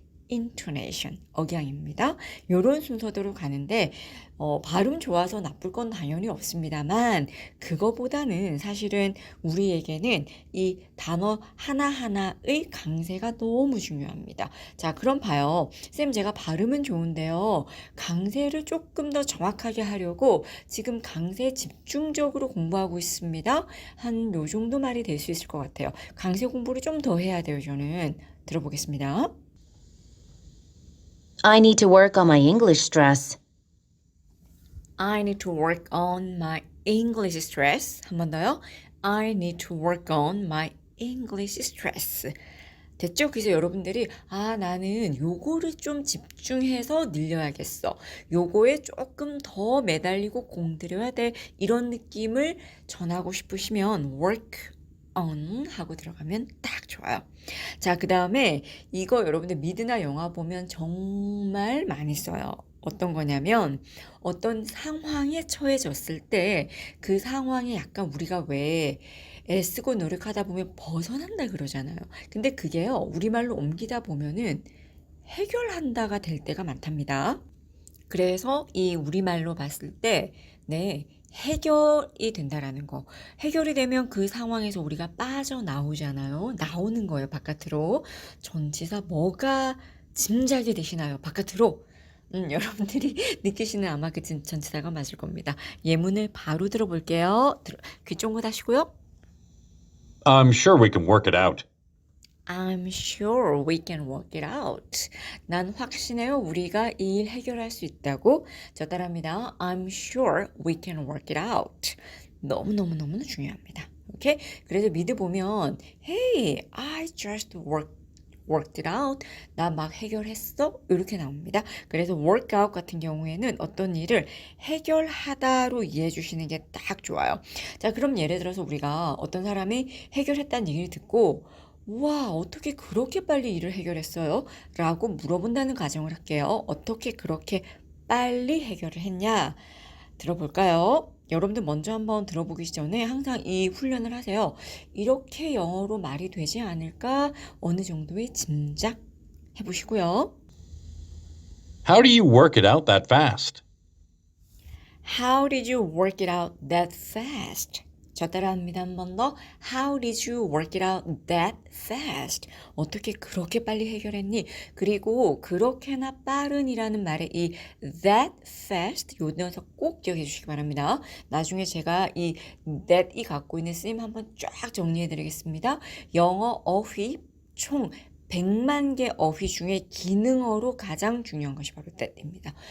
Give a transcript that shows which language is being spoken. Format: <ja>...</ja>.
<ko>intonation, 억양입니다. 요런 순서대로 가는데 발음 좋아서 나쁠 건 당연히 없습니다만 그거보다는 사실은 우리에게는 이 단어 하나하나의 강세가 너무 중요합니다. 자, 그럼 봐요. 쌤 제가 발음은 좋은데요. 강세를 조금 더 정확하게 하려고 지금 강세 집중적으로 공부하고 있습니다. 한 요 정도 말이 될 수 있을 것 같아요. 강세 공부를 좀 더 해야 돼요, 저는. 들어보겠습니다.</ko> <en>I need to work on my English stress. I need to work on my English stress.</en> <ko>한 번 더요.</ko> <en>I need to work on my English stress.</en> <ko>됐죠? 그래서 여러분들이 나는 요거를 좀 집중해서 늘려야겠어. 요거에 조금 더 매달리고 공들여야 돼. 이런 느낌을 전하고 싶으시면</ko> <en>work on</en> <ko>하고 들어가면 딱 좋아요. 자, 그 다음에 이거 여러분들 미드나 영화 보면 정말 많이 써요. 어떤 거냐면 어떤 상황에 처해졌을 때 그 상황에 약간 우리가 왜 애쓰고 노력하다 보면 벗어난다 그러잖아요. 근데 그게요, 우리말로 옮기다 보면은 해결한다가 될 때가 많답니다. 그래서 이 우리말로 봤을 때, 네, 해결이 된다라는 거. 해결이 되면 그 상황에서 우리가 빠져나오잖아요. 나오는 거예요, 바깥으로. 전치사 뭐가 짐작이 되시나요? 바깥으로. 여러분들이 느끼시는 아마 그 전치사가 맞을 겁니다. 예문을 바로 들어볼게요. 귀 쫑긋 하시고요.</ko> <en>I'm sure we can work it out. I'm sure we can work it out.</en> <ko>난 확신해요. 우리가 이 일 해결할 수 있다고. 저 따라합니다.</ko> <en>I'm sure we can work it out.</en> <ko>너무너무너무 중요합니다. 오케이? 그래서 미드 보면</ko> <en>Hey, I just worked it out.</en> <ko>나 막 해결했어. 이렇게 나옵니다. 그래서</ko> <en>work out</en> <ko>같은 경우에는 어떤 일을 해결하다로 이해해 주시는 게 딱 좋아요. 자, 그럼 예를 들어서 우리가 어떤 사람이 해결했다는 얘기를 듣고 와, 어떻게 그렇게 빨리 일을 해결했어요? 라고 물어본다는 가정을 할게요. 어떻게 그렇게 빨리 해결을 했냐? 들어볼까요? 여러분들 먼저 한번 들어보기 전에 항상 이 훈련을 하세요. 이렇게 영어로 말이 되지 않을까? 어느 정도의 짐작 해보시고요.</ko> <en>How do you work it out that fast? How did you work it out that fast?</en> <ko>저 따라합니다. 한 번 더.</ko> <en>How did you work it out that fast?</en> <ko>어떻게 그렇게 빨리 해결했니? 그리고 그렇게나 빠른이라는 말의 이</ko> <en>that fast</en> <ko>요 녀석 꼭 기억해 주시기 바랍니다. 나중에 제가 이 that이 갖고 있는 쓰임 한번 쫙 정리해 드리겠습니다. 영어 어휘 총 100만 개 어휘 중에 기능어로 가장 중요한 것이 바로 that입니다.</ko>